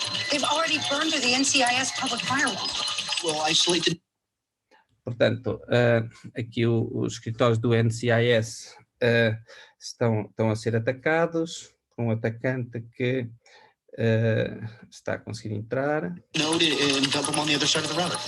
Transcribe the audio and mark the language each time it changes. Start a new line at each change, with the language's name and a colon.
English: They've already burned through the NCIS public firewall. Well, isolated.
Portuguese: Portanto, aqui os escritórios do NCIS estão a ser atacados por um atacante que está a conseguir entrar.
English: Node and dump them on the other side of the router.